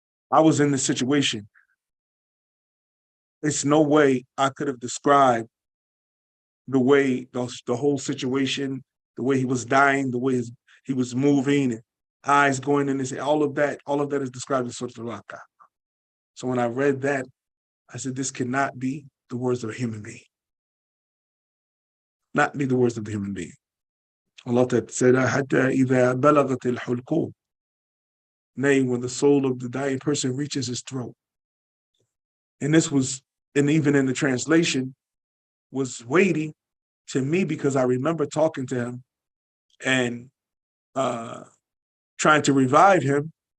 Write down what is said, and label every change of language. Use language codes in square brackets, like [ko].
[en] I was in this situation. It's no way I could have described the way the whole situation, the way he was dying, the way he was moving, and eyes going in his head, all of that is described in Surah Al-Waqi'ah. So when I read that, I said, this cannot be the words of a human being. Not be the words of the human being. Allah said, [ar] حَتَّى إِذَا بَلَغَتِ الْحُلْقُومِ. [en] Nay, when the soul of the dying person reaches his throat. And this was, and even in the translation, was weighty to me because I remember talking to him and trying to revive him.